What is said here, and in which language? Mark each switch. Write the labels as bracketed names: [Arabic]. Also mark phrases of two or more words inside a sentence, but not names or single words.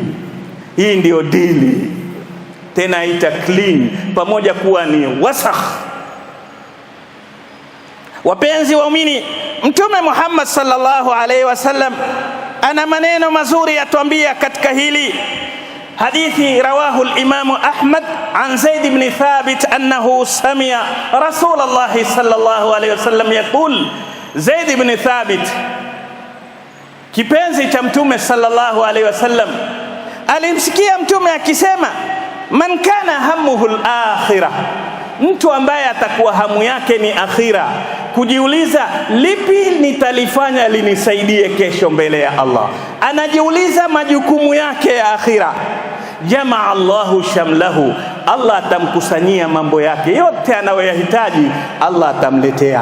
[Swahili] Hii ndio dili, tena ita clean pamoja kuwa ni wasakh. Wapenzi waumini, Mtume Muhammad [Arabic] صلى الله عليه وسلم [Swahili] ana maneno mazuri atuambia katika hili. [Arabic] حديث رواه الإمام أحمد عن زيد بن ثابت أنه سمع رسول الله صلى الله عليه وسلم يقول. [Swahili] Zaid ibn Thabit, kipenzi cha Mtume [Arabic] صلى الله عليه وسلم, [Swahili] alimsikia Mtume akisema, [Arabic] من كان همه الآخرة, [Swahili] mtu ambaye atakuwa hamu yake ni akhira, kujiuliza lipi nitalifanya linisaidie kesho mbele ya Allah, anajiuliza majukumu yake ya akhira, [Arabic] جمع الله شمله, [Swahili] Allah atamkusanyia mambo yake yote anayoyahitaji, Allah atamletea.